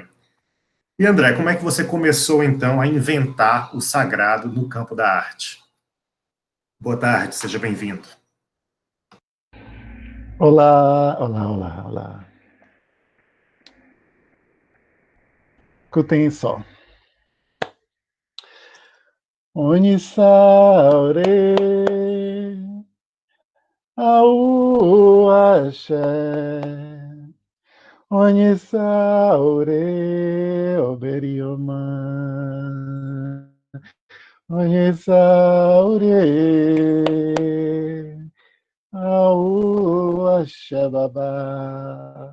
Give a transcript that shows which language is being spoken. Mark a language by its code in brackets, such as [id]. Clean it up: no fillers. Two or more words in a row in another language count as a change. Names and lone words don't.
[pt] E, André, como é que você começou, então, a inventar o sagrado no campo da arte? Boa tarde, seja bem-vindo. Olá, olá, olá, olá. Escutem só. [yo] Onisaure, au axé, Onisaure, oberioma, Onisaure, au axé, babá.